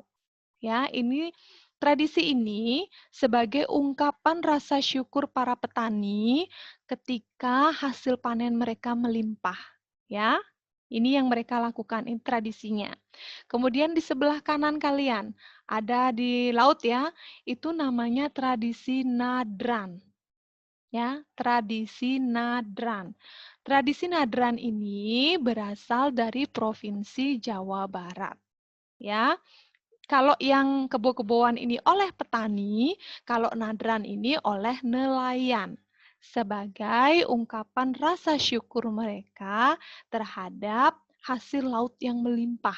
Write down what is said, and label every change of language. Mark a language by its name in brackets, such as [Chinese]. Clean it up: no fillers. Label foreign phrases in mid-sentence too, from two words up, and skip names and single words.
[Indonesian] Ya, ini tradisi ini sebagai ungkapan rasa syukur para petani ketika hasil panen mereka melimpah. Ya, ini yang mereka lakukan, ini tradisinya. Kemudian di sebelah kanan kalian, ada di laut ya, itu namanya tradisi nadran. Ya, tradisi nadran. Tradisi nadran ini berasal dari Provinsi Jawa Barat. Ya, kalau yang kebo-keboan ini oleh petani, kalau nadran ini oleh nelayan. Sebagai ungkapan rasa syukur mereka terhadap hasil laut yang melimpah.